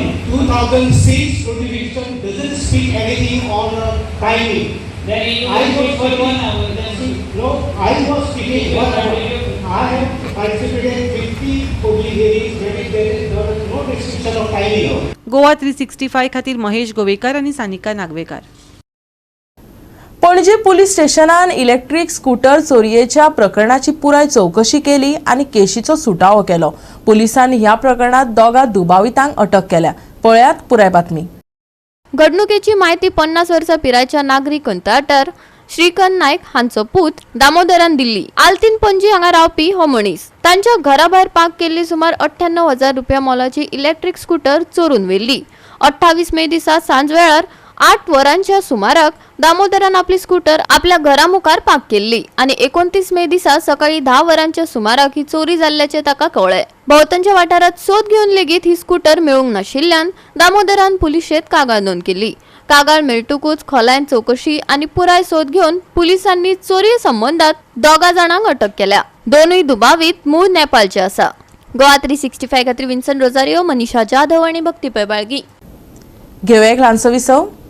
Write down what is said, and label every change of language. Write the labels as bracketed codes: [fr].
[en] 2006 notification doesn't speak anything on timing. Then you can put for 1 hour. No, I was speaking 1 hour. I have participated in 50 public hearings where there is no restriction of timing. [kok] Goa 365 खातीर महेश गोवेकर आनी सानिका नागवेकार. पणजी पुलीस स्टेशनान electric scooter चोरयेच्या प्रकरणाची पुराय चौकशी केली आणि केशीचो सुटावो केलो. पुलिसांनी ह्या प्रकरणात दोगा दुबावितांक अटक केल्या. पळयात पुराय बातमी. घडणुकेची माहिती 50 वर्सां पिरायेच्या नागरिक कंत्राटर श्रीकांत नायक हांचो पूत दामोदरान दिल्ली. आल्तीन पणजी हांगा रावपी हो मनीस तांच्या घरा भायर पार्क केल्ली सुमार 98,000 रुपया मोलाची इलेक्ट्रिक स्कूटर चोरून व्हेल्ली. 28 मे दिसा सांज वेळार 8 वरांच्या सुमाराक दामोदरान आपली स्कूटर आपल्या घरामुखार पार्क केल्ली आणि 29 मे दिसा सकाळी 10 वरांच्या सुमाराक ही चोरी जाल्ल्याचे ताका कळ्ळे. भोवतणच्या वाठारात सोद घेवन लेगीत ही स्कूटर मेळूंक नाशिल्ल्यान दामोदरान पुलिशेंत कागाळ नोंद केली. कागाळ मेळटूकूच खोलायन चौकशी आणि पुराय सोद घेवन पुलिसांनी चोरी संबंधात 2 जाणांक अटक केल्या. दोनूय दुबावीत मूळ नेपाळचे आसा. गोवा 365 खातीर विन्सन रोजारियो, मनीषा जाधव आणि भक्ती पैबाळगी. घेऊया एक ल्हानसो विसव.